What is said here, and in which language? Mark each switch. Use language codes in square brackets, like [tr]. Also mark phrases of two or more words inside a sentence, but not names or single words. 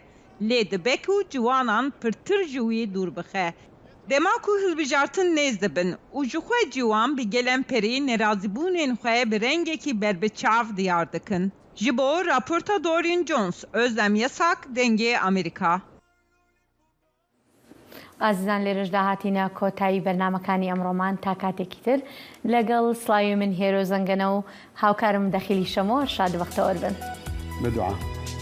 [ku] Lê dibe ku ciwanan pirtir ji wî dûr bixe. Dema ku hilbijartin nêz dibin û ji xwe ciwan bi gelemperî nerazîbûnên xwe bi rengekî berbiçav diyar dikin. Ji bo raporta Dorian Jones, Özlem Yasak, Dengê Amerîka. [ckb] ئازیزان لێرەش داهاتینە کۆتایی بەرنامەکانی ئەمڕۆمان تا کاتێکی تر لەگەڵ سڵاوی من هێرۆ زەنگەنە و هاوکارم دەخیلی شەمۆ شاد وەختەوە بن. بەدوعا.